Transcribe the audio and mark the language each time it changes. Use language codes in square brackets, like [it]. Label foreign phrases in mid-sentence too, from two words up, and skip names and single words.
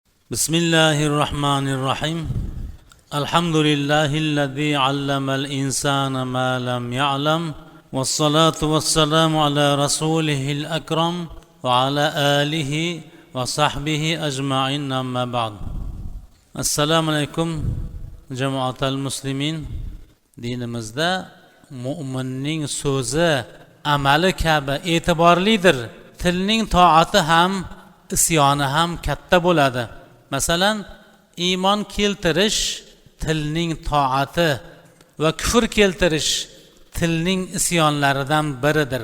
[ar] بسم الله الرحمن الرحيم الحمد لله الذي علم الإنسان ما لم يعلم والصلاة والسلام على رسوله الأكرم وعلى آله وصحبه أجمعين أما بعد السلام عليكم جماعة المسلمين [uz] dinimizda mo'minning so'zi amali kabi e'tiborlidir. Tilning toati ham isyoni ham katta bo'ladi. Masalan, iymon keltirish tilning toati va kufr keltirish tilning isyonlaridan biridir.